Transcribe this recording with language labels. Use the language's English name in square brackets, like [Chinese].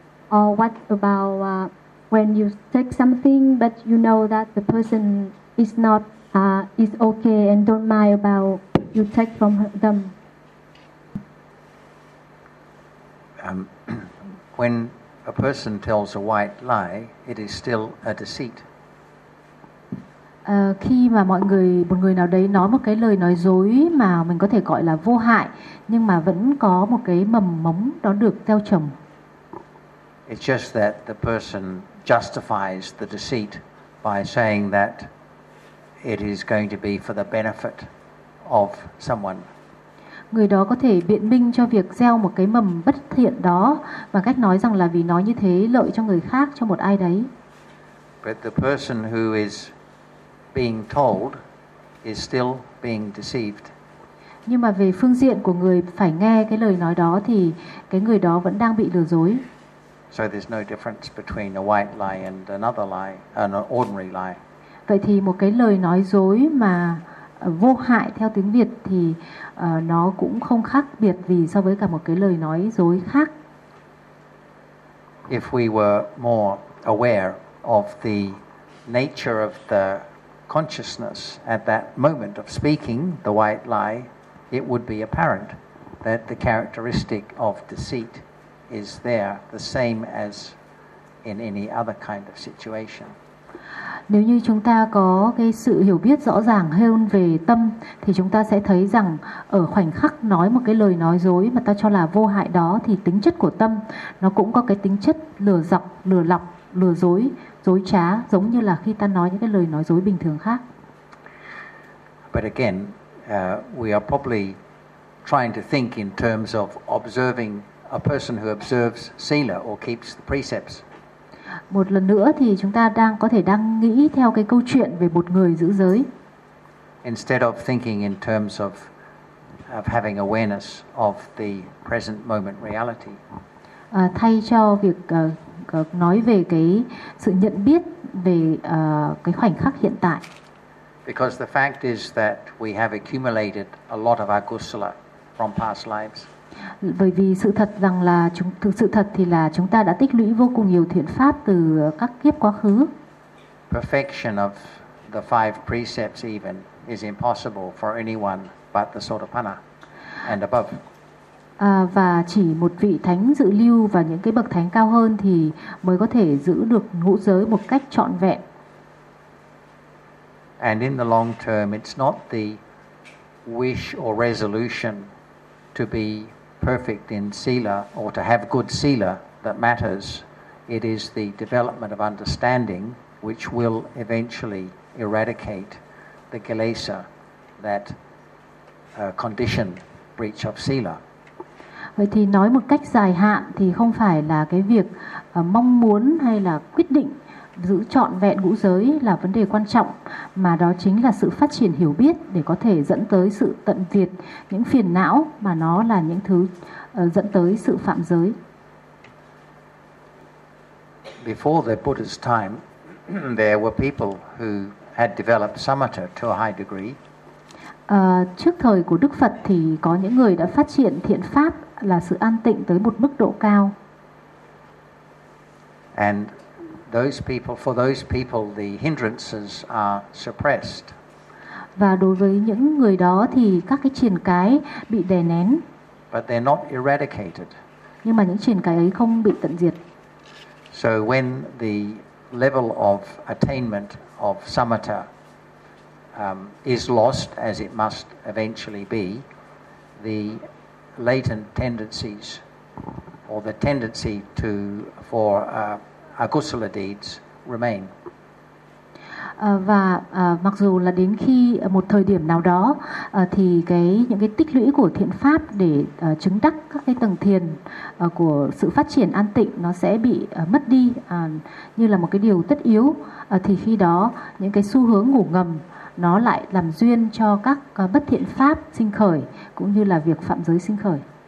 [English] Or what about when you take something but you know that the person is not is okay and don't mind about you take from them? When a person tells a white lie, it is still a deceit. [Vietnamese] Khi mà mọi người, một người nào đấy nói một cái lời nói dối mà mình có thể gọi là vô hại, nhưng mà vẫn có một cái mầm mống đó được gieo trồng. [English] It's just that the person justifies the deceit by saying that it is going to be for the benefit of someone. [Vietnamese] Người đó có thể biện minh cho việc gieo một cái mầm bất thiện đó bằng cách nói rằng là vì nói như thế lợi cho người khác, cho một ai đấy. [English] But the person who is being told is still being deceived. [Vietnamese] Nhưng mà về phương diện của người phải nghe cái lời nói đó thì cái người đó vẫn đang bị lừa dối. [English] So there's no difference between a white lie and another lie, an ordinary lie. [Vietnamese] Vậy thì một cái lời nói dối mà vô hại theo tiếng Việt thì nó cũng không khác biệt gì so với cả một cái lời nói dối khác. [English] If we were more aware of the nature of the consciousness at that moment of speaking the white lie, it would be apparent that the characteristic of deceit is there, the same as in any other kind of situation. [Vietnamese] Nếu như chúng ta có cái sự hiểu biết rõ ràng hơn về tâm thì chúng ta sẽ thấy rằng ở khoảnh khắc nói một cái lời nói dối mà ta cho là vô hại đó thì tính chất của tâm nó cũng có cái tính chất lừa dọc, lừa lọc, lừa dối, dối trá giống như là khi ta nói những cái lời nói dối bình thường khác. [English] But again, we are probably trying to think in terms of observing a person who observes sila or keeps the precepts. [Vietnamese] Một lần nữa thì chúng ta đang có thể đang nghĩ theo cái câu chuyện về một người giữ giới. [English] Instead of thinking in terms of having awareness of the present moment reality. [Vietnamese] Thay cho việc nói về cái sự nhận biết về cái khoảnh khắc hiện tại. [English] Because the fact is that we have accumulated a lot of agusala from past lives. [Vietnamese] Bởi vì sự thật rằng là sự thật thì là chúng ta đã tích lũy vô cùng nhiều thiện pháp từ các kiếp quá khứ. [English] Perfection of the five precepts even is impossible for anyone but the Sotapanna and above. [Vietnamese] Và chỉ một vị thánh dự lưu và những cái bậc thánh cao hơn thì mới có thể giữ được ngũ giới một cách trọn vẹn. [English] And in the long term, it's not the wish or resolution to be perfect in sila or to have good sila that matters. It is the development of understanding which will eventually eradicate the kilesa, that condition breach of sila. [Vietnamese] Vậy thì nói một cách dài hạn thì không phải là cái việc mong muốn hay là quyết định giữ trọn vẹn ngũ giới là vấn đề quan trọng, mà đó chính là sự phát triển hiểu biết để có thể dẫn tới sự tận diệt những phiền não, mà nó là những thứ dẫn tới sự phạm giới. [English] Before the Buddha's time, there were people who had developed samatha to a high degree. [Vietnamese] Trước thời của Đức Phật thì có những người đã phát triển thiện pháp là sự an tịnh tới một mức độ cao. [English] And those people, for those people, the hindrances are suppressed. [Vietnamese] Và đối với những người đó thì các cái triền cái bị đè nén. [English] But they're not eradicated. [Vietnamese] Nhưng mà những triền cái ấy không bị tận diệt. [English] So when the level of attainment of samatha is lost, as it must eventually be, the latent tendencies or the tendency to for agusala deeds remain. [Vietnamese] Và mặc dù là đến khi một thời điểm nào đó thì những cái tích lũy của thiện pháp để chứng đắc các cái tầng thiền của sự phát triển an tịnh nó sẽ bị mất đi như là một cái điều tất yếu, thì khi đó những cái xu hướng ngủ ngầm nó lại làm duyên cho các bất thiện pháp sinh khởi cũng như là việc phạm giới sinh khởi.